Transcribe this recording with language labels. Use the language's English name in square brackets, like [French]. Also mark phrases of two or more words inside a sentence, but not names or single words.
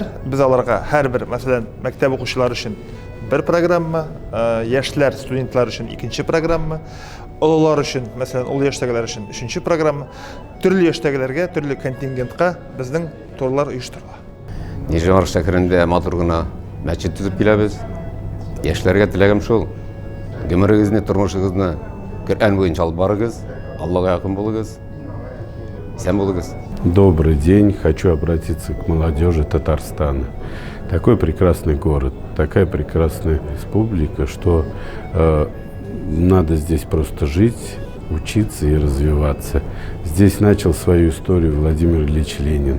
[Tatar] Без аларга һәрбер, мәсәлән, мәктәп укучылары өчен бер программа, яшьләр, студентлар өчен икенче программа, олылар өчен, мәсәлән, ул яшьтәгеләр өчен өченче программа, төрле яшьтәгеләргә, төрле контингентка безнең турлар оештырыла. Нижемар шәһәрендә матур гына мәчет төзеп киләбез. Яшьләргә теләгем шул. [Kazakh] Өміріңізде, тұрмышыңызды Құран бойынша алып барыңыз, Аллаға жақын болыңыз, сән болыңыз. [Russian] Добрый день. Хочу обратиться к молодежи Татарстана. Такой прекрасный город, такая прекрасная республика, что надо здесь просто жить, учиться и развиваться. Здесь начал свою историю Владимир Ильич Ленин.